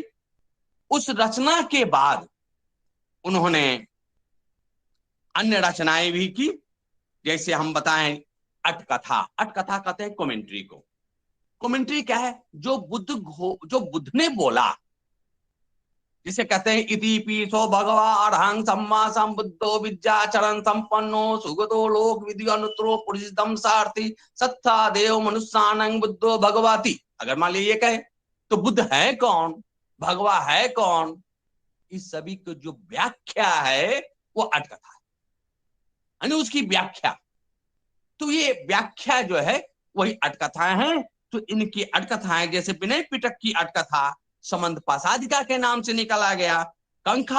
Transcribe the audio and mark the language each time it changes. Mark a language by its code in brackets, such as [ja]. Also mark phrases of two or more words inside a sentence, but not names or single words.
[hi] उस रचना के बाद उन्होंने अन्य रचनाएं भी की, जैसे हम बताएं अटकथा। अटकथा कहते हैं कमेंट्री को। कमेंट्री क्या है? जो बुद्ध ने बोला, जिसे कहते हैं [pi] इति पीठो भगवा अरहं सम्मा संबुद्धो विद्याचरण संपन्नो सुगतो लोक विधि अनुत्तरो पुरुषदम सारथी सत्ता देव मनुष्यानं बुद्धो भगवाति। [hi] अगर मान लीजिए ये कहे तो बुद्ध है कौन, भगवा है कौन, इस सभी को जो व्याख्या है वो अटकथा है, यानी उसकी व्याख्या। तो ये व्याख्या जो है वही अटकथाएं हैं। तो इनकी अटकथाएं जैसे विनय पिटक की अटकथा समंत पासादिका के नाम से निकाला गया, कंखा